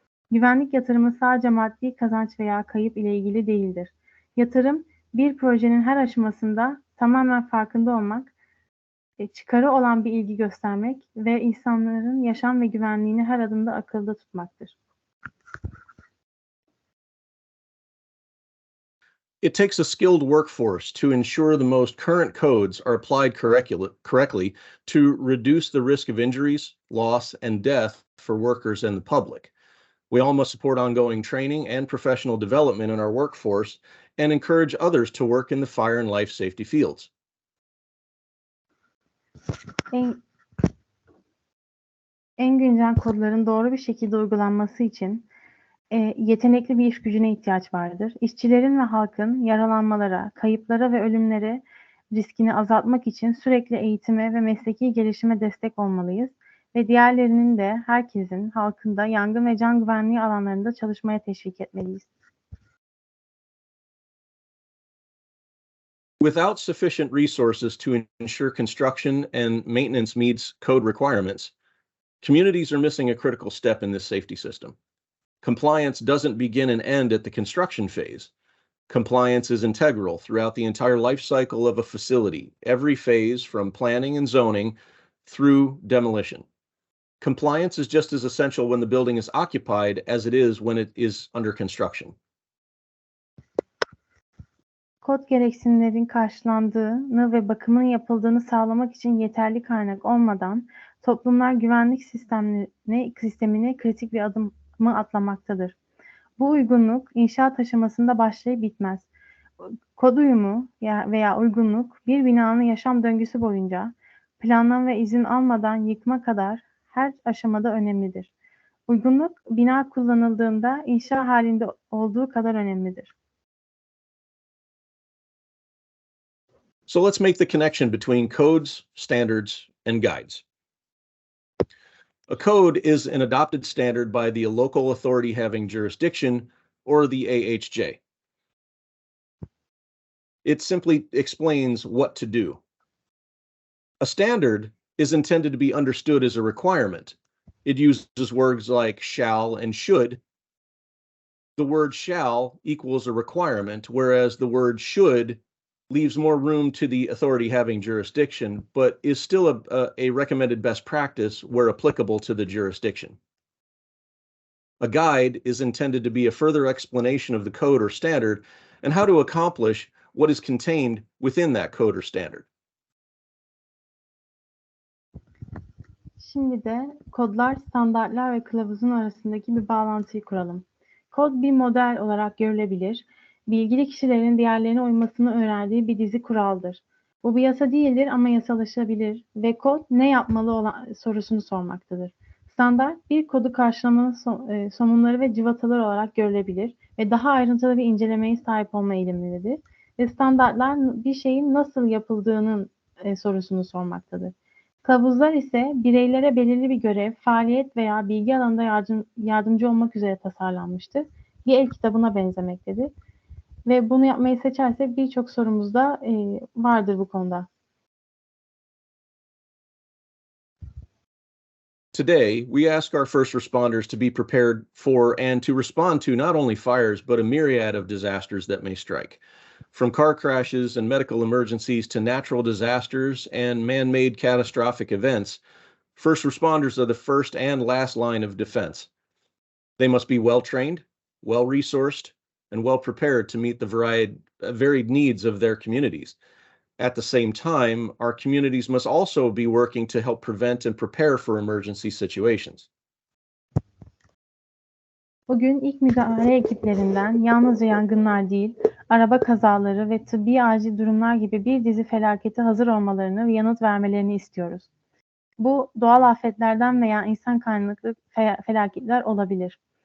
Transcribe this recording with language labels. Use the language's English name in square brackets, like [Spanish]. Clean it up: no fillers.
[Turkish] Güvenlik yatırımı sadece maddi kazanç veya kayıp ile ilgili değildir. Yatırım, bir projenin her aşamasında tamamen farkında olmak, çıkarı olan bir ilgi göstermek ve insanların yaşam ve güvenliğini her adımda akılda tutmaktır. [English] It takes a skilled workforce to ensure the most current codes are applied correctly to reduce the risk of injuries, loss, and death for workers and the public. We all must support ongoing training and professional development in our workforce and encourage others to work in the fire and life safety fields. [Turkish] En güncel kodların doğru bir şekilde uygulanması için yetenekli bir iş gücüne ihtiyaç vardır. İşçilerin ve halkın yaralanmalara, kayıplara ve ölümlere riskini azaltmak için sürekli eğitime ve mesleki gelişime destek olmalıyız ve diğerlerinin de herkesin halkında yangın ve can güvenliği alanlarında çalışmaya teşvik etmeliyiz. [English] Without sufficient resources to ensure construction and maintenance meets code requirements, communities are missing a critical step in this safety system. Compliance doesn't begin and end at the construction phase. Compliance is integral throughout the entire life cycle of a facility, every phase from planning and zoning through demolition. Compliance is just as essential when the building is occupied as it is when it is under construction. [Turkish] Kod gereksinimlerin karşılandığını ve bakımının yapıldığını sağlamak için yeterli kaynak olmadan toplumlar güvenlik sistemine kritik bir adımı atlamaktadır. Bu uygunluk inşaat aşamasında başlayıp bitmez. Kod uyumu veya uygunluk bir binanın yaşam döngüsü boyunca planlama ve izin almadan yıkma kadar her aşamada önemlidir. Uygunluk bina kullanıldığında inşa halinde olduğu kadar önemlidir. [English] So let's make the connection between codes, standards, and guides. A code is an adopted standard by the local authority having jurisdiction or the AHJ. It simply explains what to do. A standard is intended to be understood as a requirement. It uses words like shall and should. The word shall equals a requirement, whereas the word should leaves more room to the authority having jurisdiction, but is still a recommended best practice where applicable to the jurisdiction. A guide is intended to be a further explanation of the code or standard and how to accomplish what is contained within that code or standard. [Turkish] Şimdi de kodlar, standartlar ve kılavuzun arasındaki bir bağlantıyı kuralım. Kod bir model olarak görülebilir. Bilgili kişilerin diğerlerine uymasını önerdiği bir dizi kuraldır. Bu bir yasa değildir ama yasalaşabilir ve kod ne yapmalı olan sorusunu sormaktadır. Standart bir kodu karşılamanın somunları ve cıvataları olarak görülebilir ve daha ayrıntılı bir incelemeye sahip olma eğilimlidir. Ve standartlar bir şeyin nasıl yapıldığının sorusunu sormaktadır. Kılavuzlar ise bireylere belirli bir görev, faaliyet veya bilgi alanında yardımcı olmak üzere tasarlanmıştır. Bir el kitabına benzemektedir. Ve bunu yapmayı seçersek birçok sorumuz da vardır bu konuda. [English] Today, we ask our first responders to be prepared for and to respond to not only fires, but a myriad of disasters that may strike. From car crashes and medical emergencies to natural disasters and man-made catastrophic events, first responders are the first and last line of defense. They must be well-trained, well-resourced, and well-prepared to meet the varied needs of their communities. At the same time, our communities must also be working to help prevent and prepare for emergency situations. [Turkish] Bugün ilk müdahale ekiplerinden yalnızca yangınlar değil, araba kazaları ve tıbbi acil durumlar gibi bir dizi felakete hazır olmalarını ve yanıt vermelerini istiyoruz. Bu doğal afetlerden veya insan kaynaklı felaketler olabilir.